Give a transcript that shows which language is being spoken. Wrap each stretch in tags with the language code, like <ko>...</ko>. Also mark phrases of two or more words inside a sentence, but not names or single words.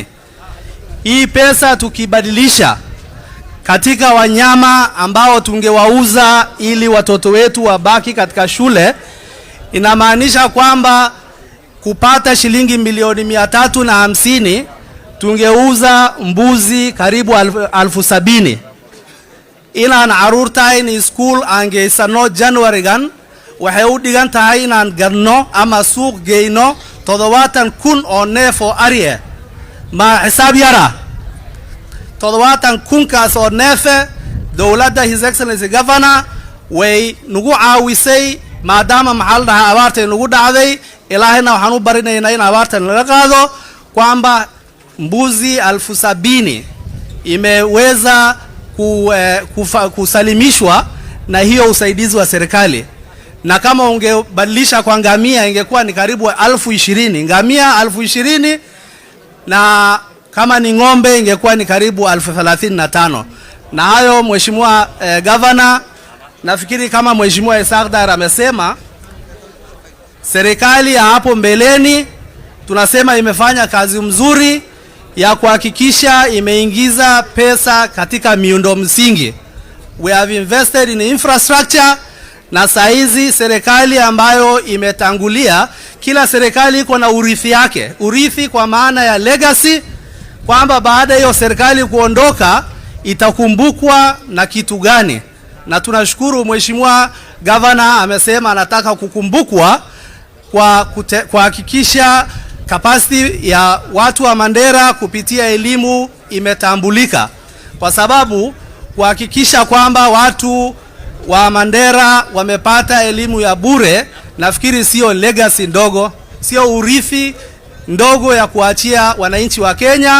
<sw>Hii pesa tukibadilisha katika wanyama ambao tungewauza ili watoto wetu wabaki katika shule, inamaanisha kwamba kupata shilingi milioni 350 tungeuza mbuzi karibu 70,000.</sw> <so>Inaan caruurta</so> <en>in school</en> <so>aan geysano January gan waxay u dhigan tahay inaan garno ama suuq geyno 70,000 oo neef oo ari ma xisaab yara 70,000 kaas oo neef dawladda</so> <en>His Excellency Governor</en> <so>way nagu caawisay maadaama maxal dhaha abaartay nagu dhacday. Ilaahina waxaan u barinaynaa in abaartan laga qaado</so> <sw>kwamba mbuzi 70,000 imeweza kusalimishwa na hiyo usaidizi wa serikali, na kama ungebadilisha kwa ngamia ingekuwa ni karibu 20,000 ngamia 20,000, na kama ni ng'ombe ingekuwa ni karibu 35,000. Na hayo Mheshimiwa Governor, nafikiri kama Mheshimiwa Isagdar amesema, serikali ya hapo mbeleni tunasema imefanya kazi mzuri ya kuhakikisha imeingiza pesa katika miundo msingi.</sw> <en>We have invested in infrastructure,</en> <sw>na saizi serikali ambayo imetangulia, kila serikali iko na urithi yake. Urithi kwa maana ya legacy, kwamba baada hiyo serikali kuondoka itakumbukwa na kitu gani. Na tunashukuru Mheshimiwa Governor amesema anataka kukumbukwa kwa kuhakikisha capacity ya watu wa Mandera kupitia elimu imetambulika, kwa sababu kuhakikisha kwamba watu wa Mandera wamepata elimu ya bure, nafikiri sio legacy ndogo, sio urithi ndogo ya kuachia wananchi wa Kenya.</sw>